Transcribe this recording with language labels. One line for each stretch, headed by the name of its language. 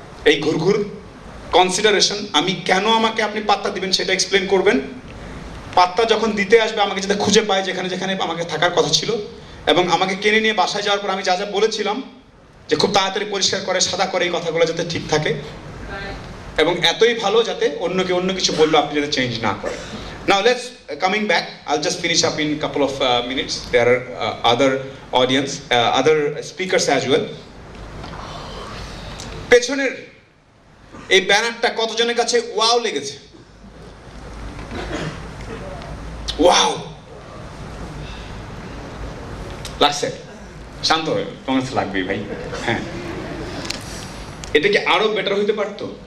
Bangla: এই ঘুরঘুর কনসিডারেশন, আমি কেন আমাকে আপনি পাত্তা দিবেন সেটা এক্সপ্লেন করবেন। পাত্তা যখন দিতে আসবে আমাকে যাতে খুঁজে পায় যেখানে যেখানে আমাকে থাকার কথা ছিল, এবং আমাকে কিনে নিয়ে বাসায় যাওয়ার পর আমি যা যা বলেছিলাম যে খুব তাড়াতাড়ি পরিষ্কার করে সাদা করে এই কথাগুলো যাতে ঠিক থাকে, এবং এতই ভালো যাতে অন্যকে অন্য কিছু বললো আপনি যাতে চেঞ্জ না করেন।
English: Now let's coming back, I'll just finish up in couple of minutes. There are other audience, other speakers as well.
Bangla: পেছনের এই ব্যানারটা কতজনের কাছে ওয়াও লেগেছে? ওয়াও লাগছে? শান্ত হয়ে, তোমার কাছে লাগবেই ভাই। হ্যাঁ, এটা কি আরো বেটার হইতে পারতো?